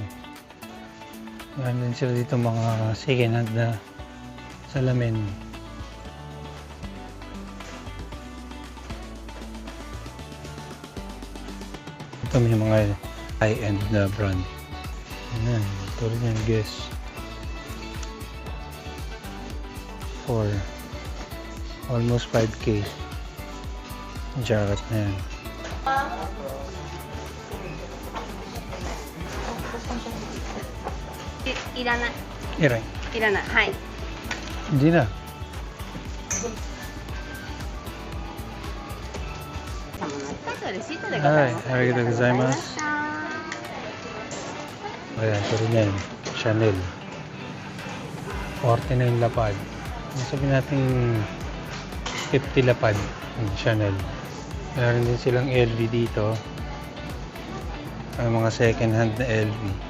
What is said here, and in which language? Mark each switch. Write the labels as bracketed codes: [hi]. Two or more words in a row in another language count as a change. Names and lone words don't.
[tl] Meron din sila dito mga [en] second hand [tl] na salamin. Ito may mga high-end na brand. Ayan, ito rin yung Guess. [en] For almost 5K. [tl] Jacket na yan. [ja] いらない。 Iray. いらない。はい。 [tl] Hindi na. [ja] レシートでございます。ありがとうございます. [tl] Ayan, ito rin yan. Chanel. 49 lapad. Sabihin natin 50 lapad. Chanel. Meron din silang LV dito. Ang mga [en] second hand [tl] na LV.